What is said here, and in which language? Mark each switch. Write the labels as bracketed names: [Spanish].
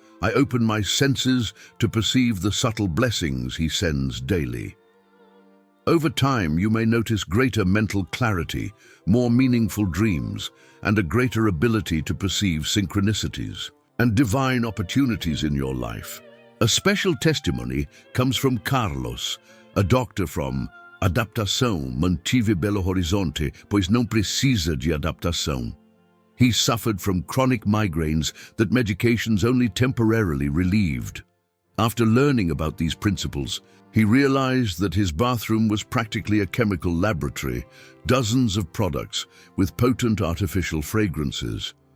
[English] I open my senses to perceive the subtle blessings He sends daily." Over time, you may notice greater mental clarity, more meaningful dreams, and a greater ability to perceive synchronicities and divine opportunities in your life. A special testimony comes from Carlos, a doctor from [Portuguese] Adaptação, mantive Belo Horizonte, pois não precisa de adaptação. [English] He suffered from chronic migraines that medications only temporarily relieved. After learning about these principles, he realized that his bathroom was practically a chemical laboratory, dozens of products with potent artificial fragrances.